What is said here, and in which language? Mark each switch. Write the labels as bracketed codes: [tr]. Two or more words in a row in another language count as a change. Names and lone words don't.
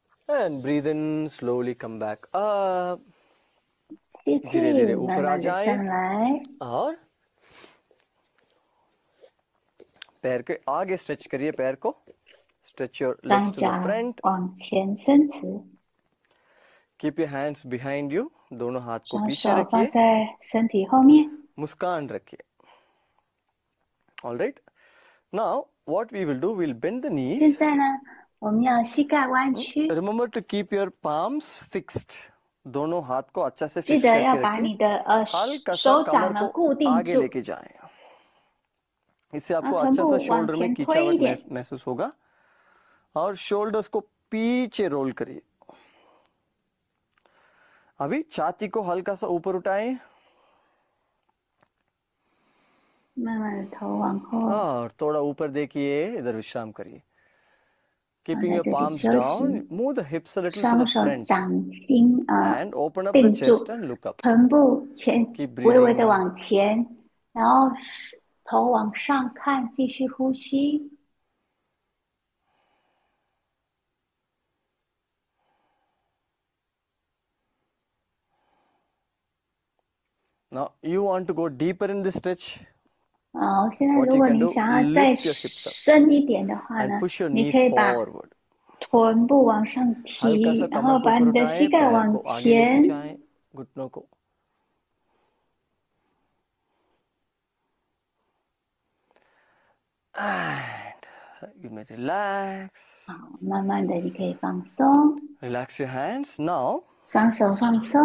[en] And breathe in, slowly come back up. [zh] 吸气， [hi] धीरे धीरे ऊपर [zh] 慢 [hi] आ [zh] 慢的 [hi] जाएं [zh] 上来， [hi] और पैर के आगे स्ट्रेच करिए पैर को. [en] Stretch your [zh] 双 [en] legs to [zh] 脚 [en] the front. [zh] 往前伸直， [en] Keep your hands behind you. [hi] दोनों हाथ को [zh] 双 [hi] पीछे [zh] 手放 [hi] रखिए. [zh] 在身体后面。 [hi] मुस्कान रखिए. [en] All right. Now what we will do, we'll bend the [zh] 现 [en] knees. [zh] 在呢，我们要膝盖弯曲， [en] Remember to keep your palms fixed. [hi] दोनों हाथ को अच्छा से [zh] 记 [hi] फिक्स [zh] 得要 [hi] करके [zh] 把 [hi] रखिए. [zh] 你的 [hi] हल्का सा [zh] 手掌 [hi] कमर [zh] 呢 [hi] को [zh] 固定 [hi] आगे [zh] 住， [hi] लेके जाएं. इससे [zh] 然 [hi] आपको [zh] 后臀 [hi] अच्छा सा [zh] 部往 [hi] शोल्डर में [zh] 前推一 [hi] खींचावट [zh] 点， [hi] महसूस होगा. और शोल्डर्स को पीछे रोल करिए. अभी छाती को हल्का सा ऊपर उठाएं [zh] 慢慢的头往后， [hi] और थोड़ा ऊपर देखिए. इधर विश्राम करिए. [zh] 放 [en] Keeping [zh] 在 [en] your [zh] 这里 [en] palms [zh] 休 [en] down, [zh] 息， [en] move the hips a little to [zh] 双 [en] the [zh] 手 [en] front [zh] 掌心 [en] and open up the [zh] 定 [en] chest [zh] 住， [en] and look up. [zh] 臀部前 [en] Keep [zh] 微微的 [en] breathing. [zh] 往前，然后头往上看，继续呼吸。 [en] Now you want to go deeper in this stretch [zh] 好，现在 [en] What [zh] 如 [en] you [zh] 果 [en] can [zh] 你 [en] do, [zh] 想要再 [en] lift your hips up [zh] 深一点的话 [en] and [zh] 呢， [en] push your [zh] 你 [en] knees [zh] 可以把 [en] forward. [zh] 臀部往上 [hi] हल्का सा [zh] 提，然 [hi] कमर [zh] 后 [hi] को [zh] 把 [hi] ऊपर [zh] 你的膝 [hi] उठाएं, [zh] 盖 [hi] पैर [zh] 往 [hi] को आगे लेके 前， जाएं, घुटनों को. [en] And you may relax. [zh] 好，慢慢的你可以放松， [en] Relax your hands. Now [zh] 双手放松。